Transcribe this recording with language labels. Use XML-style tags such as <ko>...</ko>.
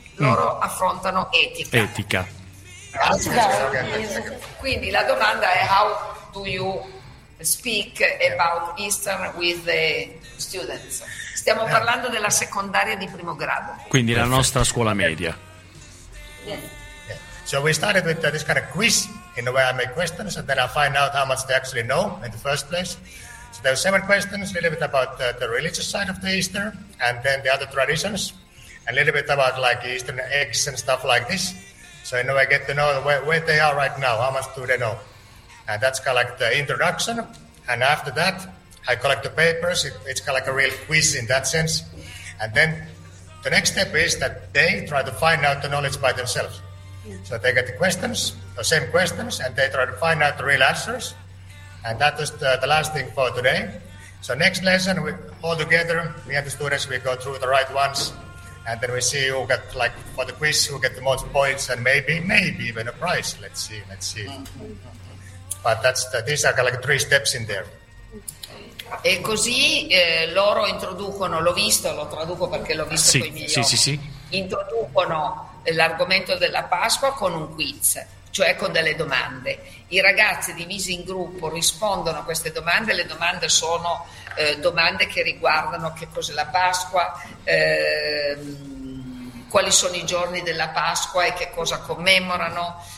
<it>Loro affrontano etica. Etica. Quindi la domanda è</it> <en>how do you speak about Easter with the students.</en> <it>Stiamo parlando della secondaria di primo grado. Quindi la nostra scuola media.</it> <en>So we started with this kind of quiz in the way I make questions and then I find out how much they actually know in the first place. So there are 7 questions, a little bit about the religious side of the Easter and then the other traditions and a little bit about like Eastern eggs and stuff like this. So in a way I get to know where they are right now, how much do they know. And that's kind of like the introduction. And after that, I collect the papers. It's kind of like a real quiz in that sense. And then the next step is that they try to find out the knowledge by themselves. So they get the questions, the same questions, and they try to find out the real answers. And that is the last thing for today. So next lesson, we all together, me and the students, we go through the right ones. And then we see who got, like, for the quiz, who get the most points and maybe even a prize. Let's see. But that's these are like 3 steps in there.</en> <it>E così loro introducono, l'ho visto, lo traduco perché l'ho visto con i miei occhi. Sì. Introducono l'argomento della Pasqua con un quiz, cioè con delle domande. I ragazzi divisi in gruppo rispondono a queste domande. Le domande sono domande che riguardano che cos'è la Pasqua, quali sono i giorni della Pasqua e che cosa commemorano.</it>